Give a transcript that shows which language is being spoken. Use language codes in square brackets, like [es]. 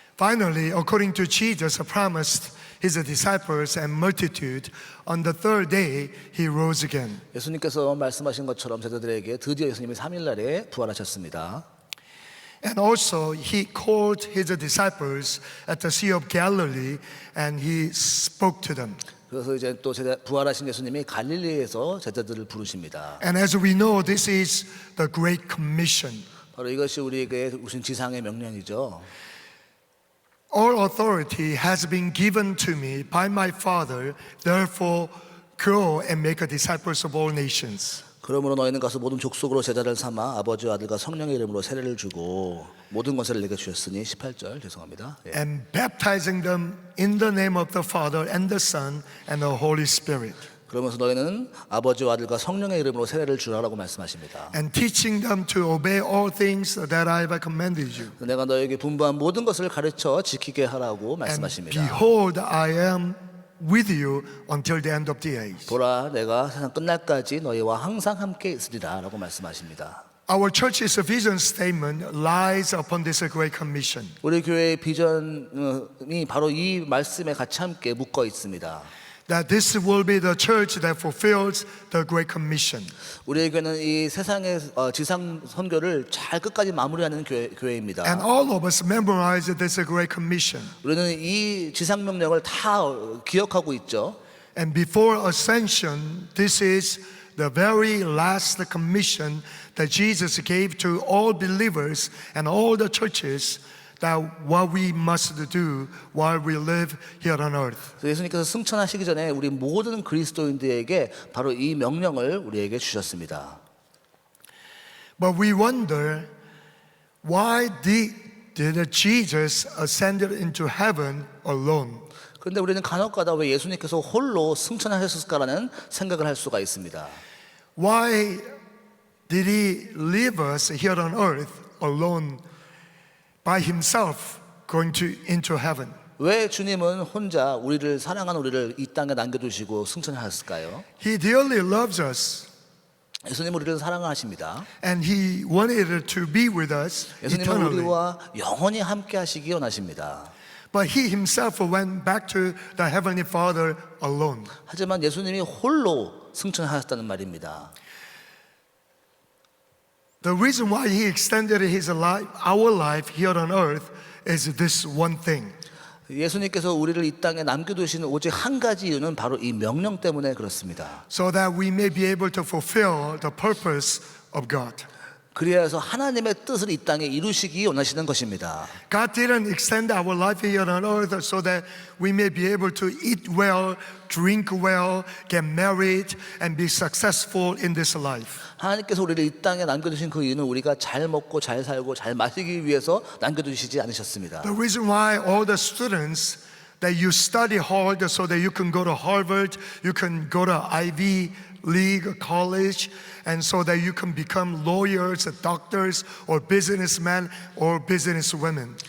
[en] Finally, according to Jesus promised his disciples and multitude, on the third day he rose again. [ko] 예수님께서 말씀하신 것처럼 제자들에게 드디어 예수님이 3일 날에 부활하셨습니다. [en] And also he called his disciples at the Sea of Galilee and he spoke to them. [ko] 그래서 이제 또 부활하신 예수님이 갈릴리에서 제자들을 부르십니다. [en] And as we know, this is the Great Commission. [ko] 바로 이것이 우리에게 주신 지상의 명령이죠. [en] All authority has been given to me by my Father. Therefore, go and make disciples of all nations. [ko] 그러므로 너희는 가서 모든 족속으로 제자를 삼아 아버지와 아들과 성령의 이름으로 세례를 주고 모든 권세를 내게 주셨으니 18절 죄송합니다. 예. [en] And baptizing them in the name of the Father and the Son and the Holy Spirit. [ko] 그러면서 너희는 아버지와 아들과 성령의 이름으로 세례를 주라라고 말씀하십니다. [en] And teaching them to obey all things that I have commanded you. [ko] 내가 너에게 분부한 모든 것을 가르쳐 지키게 하라고 [en] And [ko] 말씀하십니다. [en] behold, I am with you until the end of the age. [ko] 보라 내가 세상 끝날까지 너희와 항상 함께 있으리라라고 말씀하십니다. [en] Our church's vision statement lies upon this great commission. [ko] 우리 교회의 비전이 바로 이 말씀에 같이 함께 묶어 있습니다. [en] That this will be the church that fulfills the great commission. [ko] 우리에게는 이 세상의 지상 선교를 잘 끝까지 마무리하는 교회입니다. [en] And all of us memorize this great commission. [ko] 우리는 이 지상 명령을 다 기억하고 있죠. [en] And before ascension, this is the very last commission that Jesus gave to all believers and all the churches, that what we must do while we live here on earth. [ko] 예수님께서 승천하시기 전에 우리 모든 그리스도인들에게 바로 이 명령을 우리에게 주셨습니다. [en] But we wonder, why did Jesus ascend into heaven alone? [ko] 그런데 우리는 간혹가다 왜 예수님께서 홀로 승천하셨을까라는 생각을 할 수가 있습니다. [en] Why did he leave us here on earth alone by himself going into heaven? [ko] 왜 주님은 혼자 우리를 사랑하는 우리를 이 땅에 남겨두시고 승천하셨을까요? [en] He dearly loves us [ko] 예수님 우리를 사랑하십니다. [en] and he wanted to be with us [ko] 예수님은 [en] eternally. [ko] 우리와 영원히 함께 하시기 원하십니다. [en] But he himself went back to the heavenly Father alone. [ko] 하지만 예수님이 홀로 승천하셨다는 말입니다. [en] The reason why he extended his life, our life here on earth, is this one thing. [ko] 예수님께서 우리를 이 땅에 남겨두시는 오직 한 가지 이유는 바로 이 명령 때문에 그렇습니다. [en] So that we may be able to fulfill the purpose of God. [ko] 그리하여서 하나님의 뜻을 이 땅에 이루시기 원하시는 것입니다. [en] God didn't extend our life here on earth so that we may be able to eat well, drink well, get married, and be successful in this life. [ko] 하나님께서 우리를 이 땅에 남겨두신 그 이유는 우리가 잘 먹고 잘 살고 잘 마시기 위해서 남겨두시지 않으셨습니다. [en] The reason why all the students that you study hard so that you can go to Harvard, you can go to Ivy League college, and so that you can become lawyers, doctors, or businessmen or businesswomen.